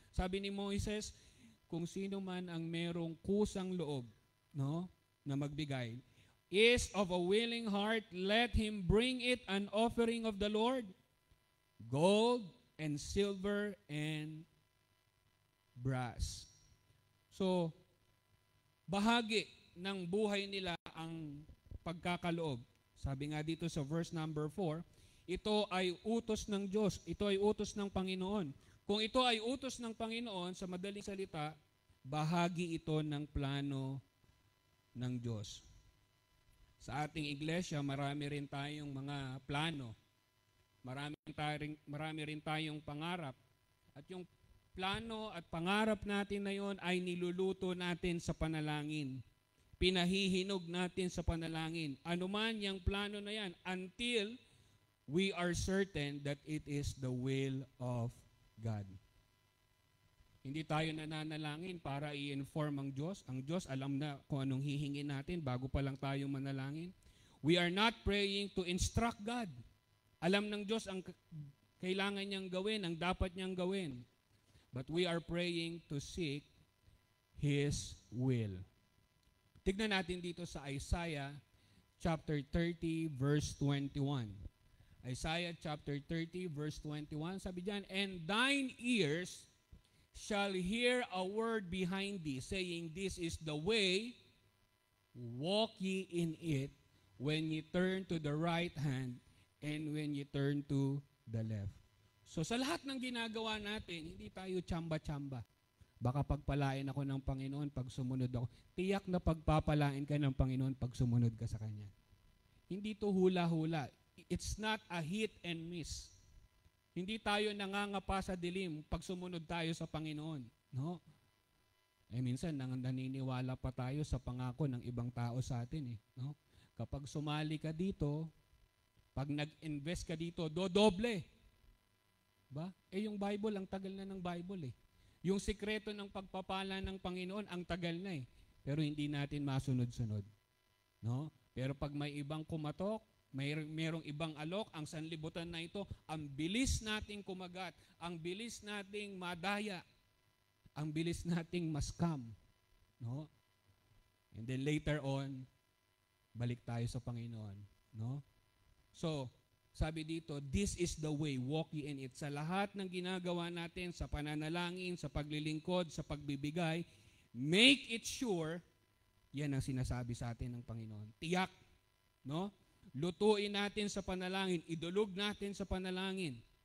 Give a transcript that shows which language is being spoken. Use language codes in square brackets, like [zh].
[tl] Sabi ni Moises, kung sino man ang merong kusang loob, no, na magbigay, [en] is of a willing heart, let him bring it an offering of the Lord, gold and silver and brass. [tl] So, bahagi ng buhay nila ang pagkakaloob. Sabi nga dito sa verse number 4, ito ay utos ng Diyos, ito ay utos ng Panginoon. Kung ito ay utos ng Panginoon, sa madaling salita, bahagi ito ng plano ng Diyos. Sa ating iglesia, marami rin tayong mga plano. Marami rin tayong pangarap. At yung plano at pangarap natin na yon ay niluluto natin sa panalangin. Pinahihinog natin sa panalangin. Ano man yung plano na yan, [en] until we are certain that it is the will of God. [tl] Hindi tayo nananalangin para i-inform ang Diyos. Ang Diyos alam na kung anong hihingin natin bago pa lang tayo manalangin. [en] We are not praying to instruct God. [tl] Alam ng Diyos ang kailangan niyang gawin, ang dapat niyang gawin. [en] But we are praying to seek His will. [tl] Tignan natin dito sa Isaiah chapter 30 verse 21. [en] Isaiah chapter 30 verse 21, [tl] sabi diyan, [en] And thine ears shall hear a word behind thee, saying, This is the way, walk ye in it, when ye turn to the right hand, and when ye turn to the left. [tl] So sa lahat ng ginagawa natin, hindi tayo tsamba-tsamba. Baka pagpalain ako ng Panginoon pag sumunod ako. Tiyak na pagpapalain ka ng Panginoon pag sumunod ka sa Kanya. Hindi to hula-hula. [en] It's not a hit and miss. [tl] Hindi tayo nangangapa sa dilim pag sumunod tayo sa Panginoon. No? Minsan naniniwala pa tayo sa pangako ng ibang tao sa atin. No? Kapag sumali ka dito, pag nag-invest ka dito, dodoble. Ba? Yung Bible, ang tagal na ng Bible . Yung sikreto ng pagpapala ng Panginoon, ang tagal na . Pero hindi natin masunod-sunod. No? Pero pag may ibang kumatok, merong ibang alok, ang sanlibutan na ito, ang bilis nating kumagat, ang bilis nating madaya, ang bilis nating maskam. No? [en] And then later on, [tl] balik tayo sa Panginoon. No? [en] So, [tl] sabi dito, [en] this is the way, walk ye in it. [tl] Sa lahat ng ginagawa natin, sa pananalangin, sa paglilingkod, sa pagbibigay, [en] make it sure, [tl] yan ang sinasabi sa atin ng Panginoon. Tiyak, no? Lutuin natin sa panalangin, idulog natin sa panalangin.